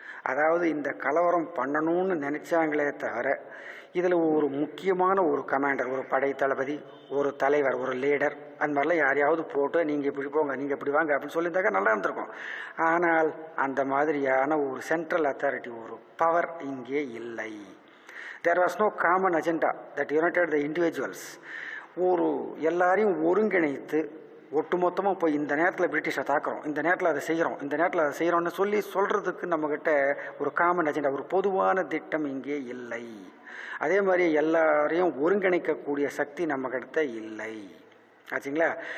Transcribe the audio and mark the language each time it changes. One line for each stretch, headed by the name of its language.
Tamil: அதாவது இந்த கலவரம் பண்ணணும்னு நினச்சாங்களே தவிர இதில் ஒரு முக்கியமான ஒரு கமாண்டர், ஒரு படை தளபதி, ஒரு தலைவர், ஒரு லீடர், அந்த மாதிரிலாம் யாரையாவது போட்டு நீங்கள் இப்படி போங்க, நீங்கள் இப்படி வாங்க அப்படின்னு சொல்லியிருந்தாக்கா நல்லா இருந்திருக்கும். ஆனால் அந்த மாதிரியான ஒரு சென்ட்ரல் அத்தாரிட்டி, ஒரு பவர் இங்கே இல்லை.
English: There was no common agenda that united the individuals.
Tamil: ஒரு எல்லாரையும் ஒருங்கிணைத்து ஒட்டுமொத்தமாக போய் இந்த நேரத்தில் பிரிட்டிஷை தாக்குறோம், இந்த நேரத்தில் அதை செய்கிறோம், இந்த நேரத்தில் அதை செய்கிறோம்னு சொல்கிறதுக்கு நம்மக்கிட்ட ஒரு காமன் அஜெண்டா, ஒரு பொதுவான திட்டம் இங்கே இல்லை. அதே மாதிரி எல்லாரையும் ஒருங்கிணைக்கக்கூடிய சக்தி நம்மக்கிட்ட இல்லை. ஆச்சுங்களா?